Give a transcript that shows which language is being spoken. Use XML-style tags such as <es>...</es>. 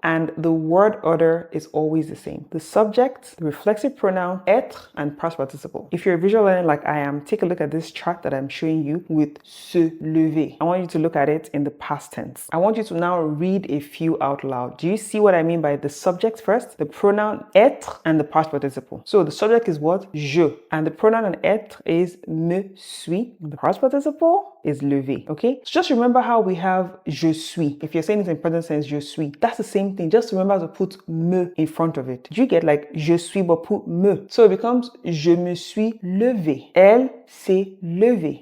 <en>And the word order is always the same. The subject, the reflexive pronoun, être, and past participle. If you're a visual learner like I am, take a look at this chart that I'm showing you with se lever. I want you to look at it in the past tense. I want you to now read a few out loud. Do you see what I mean by the subject first, the pronoun être, and the past participle? So the subject is what? Je. And the pronoun in être is</en> <fr>me suis.</fr> <en>The past participle is lever. Okay? So just remember how we have</en> <fr>je suis.</fr> <en>If you're saying it in present sense,</en> <fr>je suis.</fr> <en>That's the same thing. Just remember to put me in front of it. Did you get like</en> <fr>je suis</fr> <en>but put me?</en> <fr>So it becomes je me suis levé. Elle s'est levée.</fr>